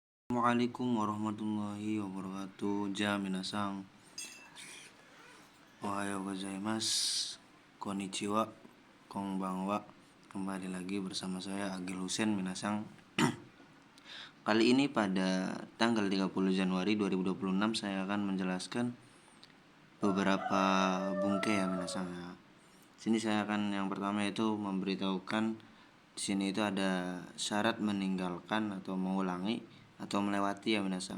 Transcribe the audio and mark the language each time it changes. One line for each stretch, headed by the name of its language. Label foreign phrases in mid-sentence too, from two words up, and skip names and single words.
Arabic: السلام عليكم ورحمة الله وبركاته.
Japanese: Minasan. おはようございます. Konnichiwa. Konbanwa.
Indonesian: Kembali lagi bersama saya Agil Husen Minasang. Kali ini pada tanggal 30 Januari 2026 saya akan menjelaskan beberapa bungke ya Minasang ya. Sini saya akan yang pertama itu memberitahukan di sini itu ada syarat meninggalkan atau mengulangi atau melewati ya Minasang.